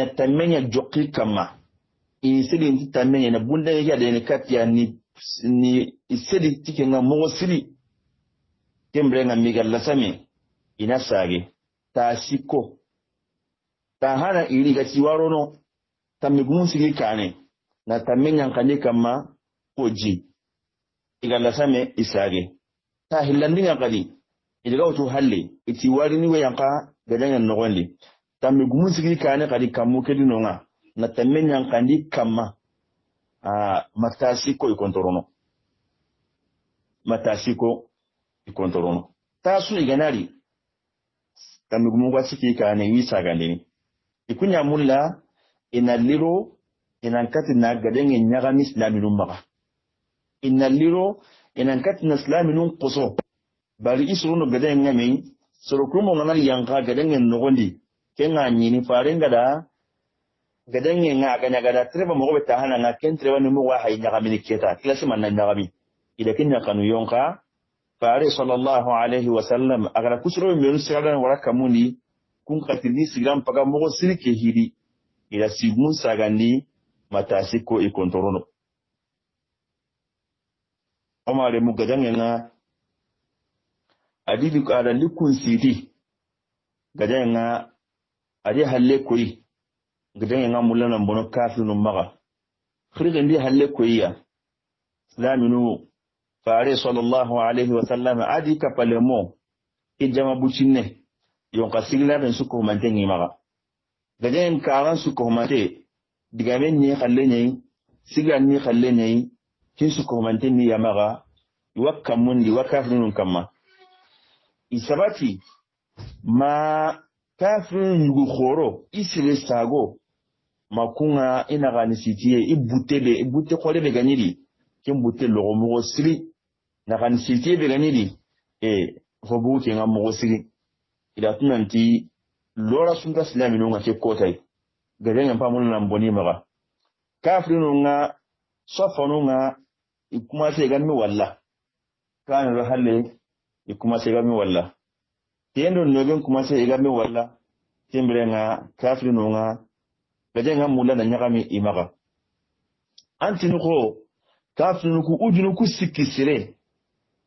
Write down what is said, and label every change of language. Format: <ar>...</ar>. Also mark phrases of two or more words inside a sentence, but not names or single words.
<snk>tamenya jokki kama isidi nti tamenya na bunda yake da ne katiya ni isidi tike nga mo sili kembre nga migalla same ina sage ta siko ta hana iri ga ciwaro no tamigun sigi kane na tamenya kane kama koji igalla same isage ta hillandinga kadi idiga wato halle iti wari ni we yanka gadangan nogondi tammi gumusigi kane kadi kamu kedi nonga na tamenya kandi kama matasiko ikontorono tasu iganari tammi gumu wasiki kane wisa gandini ikunya mulla inaliro inankati na gadangen nyaga mislaminu maga inaliro inankati na islaminu qoso bari isruno gadangen ngame sorokrumo ngana yanka gadangen nogondi kenga nyini farenga da gadange nga ganya gada treba mo be tahana nga ken treba ni mo wa hay nyaga miniketa klasi man na nyaga mi ida kenya kanu yonka fare</snk> <ar>sallallahu alaihi wasallam</ar> <snk>agara kusro mi yonu sigala wala kamuni kun katini sigam paga mo sirke hiri ida sigun sagandi matasiko ikontorono amare mu gadange nga adidi ko ada likun sidi gadange nga ade halle koyi gidan nga mulana bono kafinu maga khirige ndi halle koyiya islaminu fare</snk> <ar>sallallahu alaihi wasallam</ar> <snk>adi kapalemo ijama bucinne yon kasigla ben suko mantengi maga gaden karan suko mate digamen ni khalle nyai sigan ni khalle nyai kin suko mantengi ya maga wakkamun di wakafinu kamma isabati ma kafin yugo khoro isire sago makunga ina gani sitiye ibute khole be ganidi kin bute logo mo siri na gani sitiye be ganidi fobu ke ngam mo siri ida tunanti lora sunta islaminu nga ke kotai gaden pa mun nan boni maga kafinu nga sofonu nga ikuma se ganmi walla kan ro halle ikuma se ganmi walla tendo noben kuma se ganmi walla timbre nga kafinu nga gajenga mula na nyagami imaga antinu ko kafinu ku ujunu ku sikisire</snk>